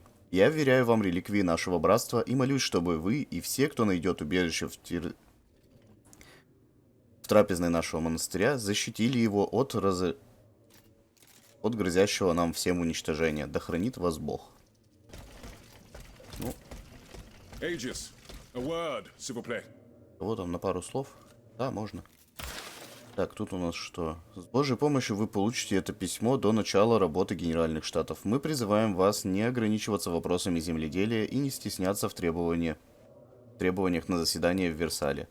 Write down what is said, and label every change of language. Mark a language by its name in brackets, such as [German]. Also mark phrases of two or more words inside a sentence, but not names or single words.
[Russian] Я вверяю вам реликвии нашего братства и молюсь, чтобы вы и все, кто найдет убежище в трапезной нашего монастыря, защитили его от грозящего нам всем уничтожения. Да хранит вас Бог. Ну. [English] Aegis, a word, [French] s'il vous plaît. [Russian] Вот там на пару слов. Да, можно. Так, тут у нас что? С Божьей помощью вы получите это письмо до начала работы Генеральных Штатов. Мы призываем вас не ограничиваться вопросами земледелия и не стесняться в требованиях на заседание в Версале.